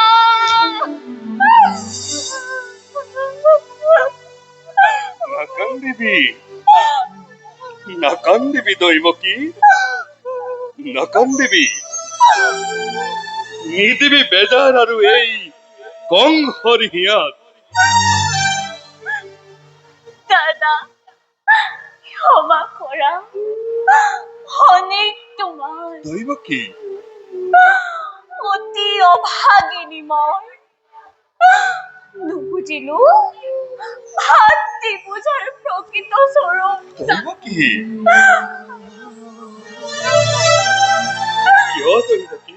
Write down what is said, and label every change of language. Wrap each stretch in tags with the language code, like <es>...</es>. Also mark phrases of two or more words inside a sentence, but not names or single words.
<as>নাকান্দিবি, নাকান্দিবি দৈৱকী, নাকান্দিবি। নিদিবি বেজাৰ আৰু এই কং হরিহিয়াত। দাদা ক্ষমা করা অনেক তোমার দৈব কি? অতি অভাগিনী মই নুবুজিলো ভাতৃ পূজাৰ প্ৰকৃত স্বৰূপ। দৈব কি? কিয় দৈব কি?</as>